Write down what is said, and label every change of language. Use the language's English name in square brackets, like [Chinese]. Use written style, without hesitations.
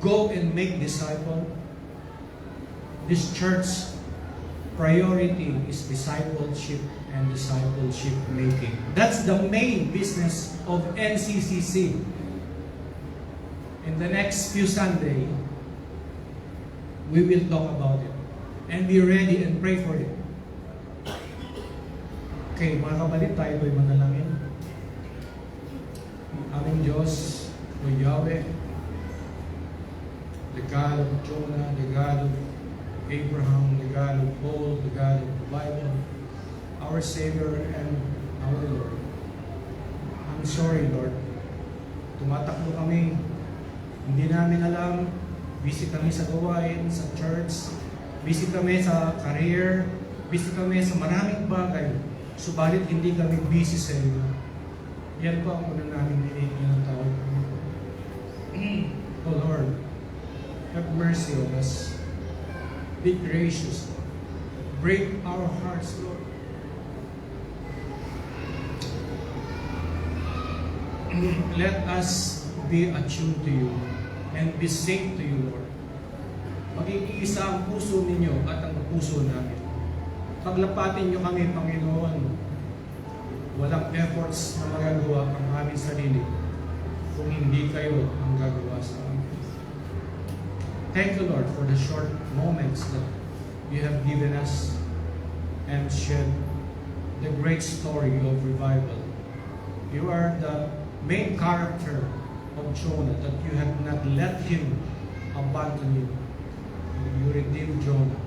[English] Go and make disciples. This church priority is discipleship and discipleship making. That's the main business of NCCC. In the next few Sundays, we will talk about it. And be ready and pray for it. [Filipino] Okay, mga kapatid, tayo po'y manalangin. Aming Diyos, [English] O Yahweh, the God of Jonah, the God of Abraham, the God of Paul, the God of the Bible, our Savior and our Lord. I'm sorry, Lord. [Filipino] Tumatakbo kami. Hindi namin alam. Busy kami sa gawain, sa church. Busy kami sa career. Busy kami sa maraming bagay. Subalit hindi kami busy sa iyo. Yan po ang unang namin hinihingin ng tawag. [English] Oh Lord, have mercy on us. Be gracious. Break our hearts, Lord. Let us be attuned to you and be safe to you, Lord. [Filipino] Mag-iisa ang puso ninyo at ang puso namin. Paglapatin niyo kami, Panginoon. Walang efforts na magagawa ang aming sarili kung hindi kayo ang gagawa sa amin. [English] Thank you, Lord, for the short moments that you have given us and shed the great story of revival. You are the main character of Jonah, that you have not let him abandon you. You redeemed Jonah.